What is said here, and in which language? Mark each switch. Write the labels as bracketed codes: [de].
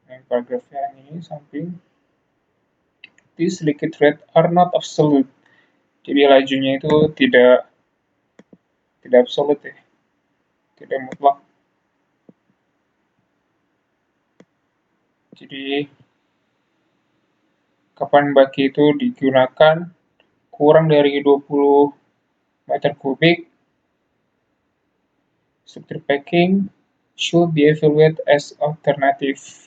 [id] Paragrafnya yang ini samping. [en] These liquid rate are not absolute. [id] Jadi lajunya itu tidak absolut ya, tidak mutlak. Jadi kapan baki itu digunakan kurang dari 20 meter kubik, [en] structure packing should be evaluated as alternative.